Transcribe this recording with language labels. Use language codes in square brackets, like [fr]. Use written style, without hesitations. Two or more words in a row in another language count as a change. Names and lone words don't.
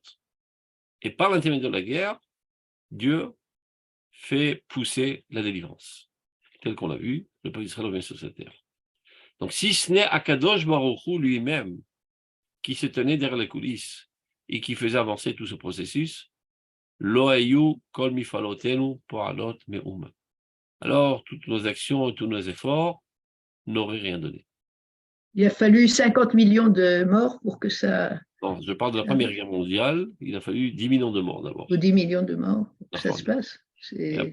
[fr] Et par l'intermédiaire de la guerre, Dieu fait pousser la délivrance. Tel qu'on l'a vu, le peuple d'Israël revient sur cette terre. Donc si ce n'est [he] הקדוש ברוך הוא [fr] lui-même qui se tenait derrière les coulisses et qui faisait avancer tout ce processus, [he] לא היו כל מפעלותינו פועלות מאומה. [fr] Alors toutes nos actions et tous nos efforts n'auraient rien donné. Il a fallu 50 millions de morts pour que ça... Non, je parle de la Première Guerre mondiale, il a fallu 10 millions de morts d'abord. Ou 10 millions de morts pour que ça se passe. C'est